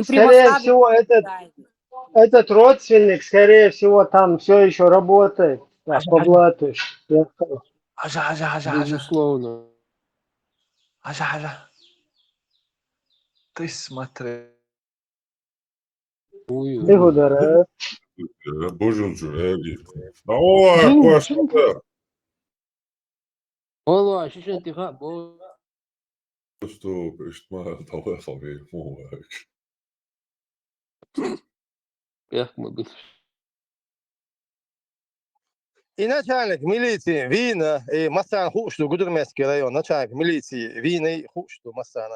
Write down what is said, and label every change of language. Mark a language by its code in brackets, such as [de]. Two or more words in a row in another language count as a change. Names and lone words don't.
[ru] Скорее всего, этот родственник, скорее всего, там все еще работает. Да, по блату. Безусловно. Ты смотри. Благодарю. [ar] والله شو انتخاب [ru] И начальник милиции Вина, и Массан Хушту, Гудермесский район, начальник милиции Вина и Хушту Массана.